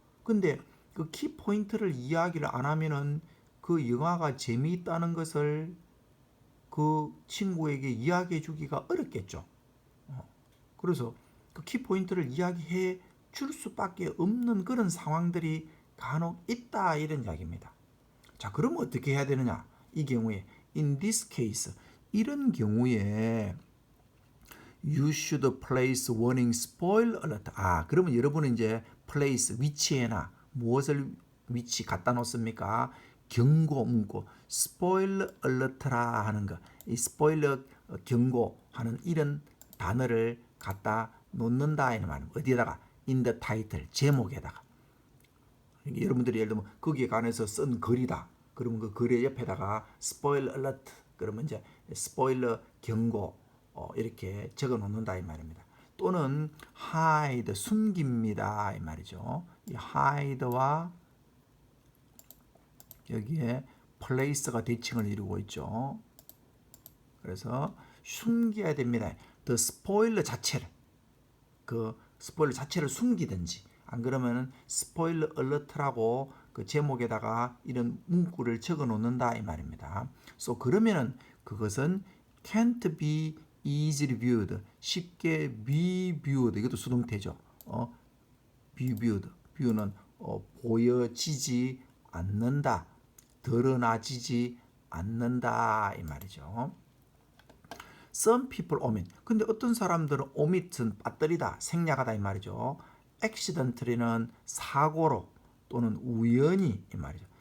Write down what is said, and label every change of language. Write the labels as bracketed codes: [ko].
[ko] 근데 그 키 포인트를 이야기를 안 하면은 그 영화가 재미있다는 것을 그 친구에게 이야기해 주기가 어렵겠죠. 그래서 그 키 포인트를 이야기해 줄 수밖에 없는 그런 상황들이 간혹 있다 이런 이야기입니다. 자, 그러면 어떻게 해야 되느냐? 이 경우에 [en] in this case [ko] 이런 경우에 [en] you should place warning spoil alert. [ko] 그러면 여러분은 이제 place 위치에나 무엇을 위치 갖다 놓습니까? 경고 문구 spoil alert라 하는 거. 이 spoiler 경고하는 이런 단어를 갖다 놓는다 이는 말은 어디에다가 [en] in the title [ko] 제목에다가. 여러분들이 예를 들면 거기에 관해서 쓴 글이다. 그러면 그 글의 옆에다가 spoil alert 그러면 이제 스포일러 경고 이렇게 적어 놓는다 이 말입니다. 또는 hide 숨깁니다 이 말이죠. 이 hide와 여기에 place가 대칭을 이루고 있죠. 그래서 숨겨야 됩니다. [en] the spoiler [ko] 자체를 그 스포일러 자체를 숨기든지 안 그러면은 스포일러 얼러트라고 그 제목에다가 이런 문구를 적어 놓는다 이 말입니다. [en] So [ko] 그러면은 그것은 [en] can't be easily viewed [ko] 쉽게 [en] be viewed [ko] 이것도 수동태죠. be viewed view는 보여지지 않는다 드러나지지 않는다 이 말이죠. [en] Some people omit. [ko] 근데 어떤 사람들은 omit은 빠뜨리다, 생략하다 이 말이죠. accidentally는 사고로 또는 우연히 이 말이죠.